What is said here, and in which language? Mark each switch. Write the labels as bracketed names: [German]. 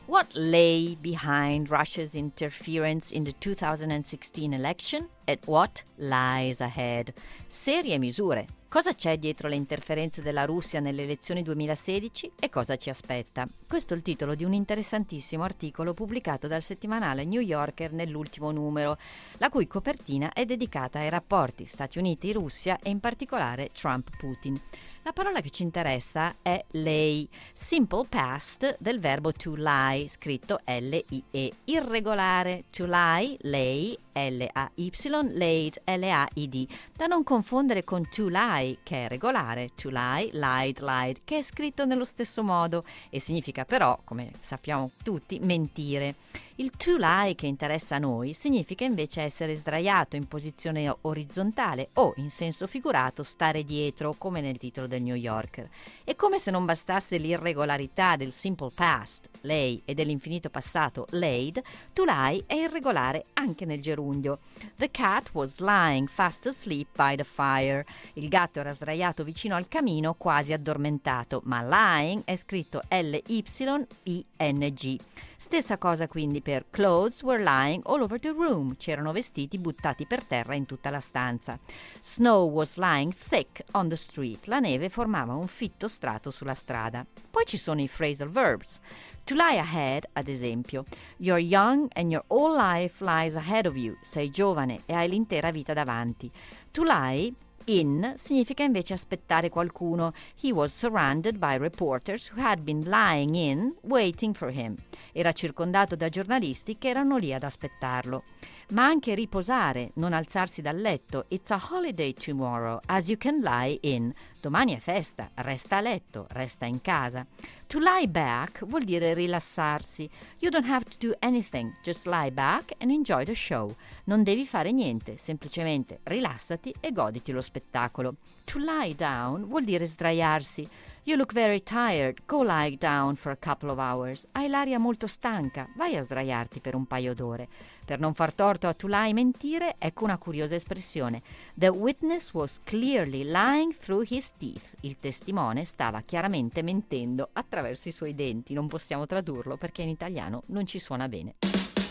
[English] What lay behind Russia's interference in the 2016 election? And what lies ahead? [Italian] Serie misure. Cosa c'è dietro le interferenze della Russia nelle elezioni 2016 e cosa ci aspetta? Questo è il titolo di un interessantissimo articolo pubblicato dal settimanale New Yorker nell'ultimo numero, la cui copertina è dedicata ai rapporti Stati Uniti-Russia e in particolare Trump-Putin. La parola che ci interessa è lei, simple past del verbo to lie, scritto L-I-E, irregolare, to lie, lay, L-A-Y, laid, L-A-I-D, da non confondere con to lie, che è regolare, to lie, lied, lied, che è scritto nello stesso modo e significa però, come sappiamo tutti, mentire. Il to lie che interessa a noi significa invece essere sdraiato in posizione orizzontale o, in senso figurato, stare dietro, come nel titolo del New Yorker. E come se non bastasse l'irregolarità del simple past, lay, e dell'infinito passato, laid, to lie è irregolare anche nel gerundio. [English] The cat was lying fast asleep by the fire. [Italian] Il gatto era sdraiato vicino al camino, quasi addormentato, ma lying è scritto L-Y-I-N-G. Stessa cosa quindi per [English] clothes were lying all over the room, [Italian] c'erano vestiti buttati per terra in tutta la stanza. [English] Snow was lying thick on the street, [Italian] la neve formava un fitto strato sulla strada. Poi ci sono i phrasal verbs. To lie ahead, ad esempio. [English] You're young and your whole life lies ahead of you, [Italian] sei giovane e hai l'intera vita davanti. To lie in significa invece aspettare qualcuno. [English] He was surrounded by reporters who had been lying in, waiting for him. [Italian] Era circondato da giornalisti che erano lì ad aspettarlo. Ma anche riposare, non alzarsi dal letto. [English] It's a holiday tomorrow, as you can lie in. [Italian] Domani è festa, resta a letto, resta in casa. To lie back vuol dire rilassarsi. [English] You don't have to do anything, just lie back and enjoy the show. [Italian] Non devi fare niente, semplicemente rilassati e goditi lo spettacolo. [English] To lie down [Italian] vuol dire sdraiarsi. [English] You look very tired, go lie down for a couple of hours. [Italian] Hai l'aria molto stanca, vai a sdraiarti per un paio d'ore. Per non far torto a to lie mentire, ecco una curiosa espressione. [English] The witness was clearly lying through his teeth. [Italian] Il testimone stava chiaramente mentendo attraverso i suoi denti. Non possiamo tradurlo perché in italiano non ci suona bene.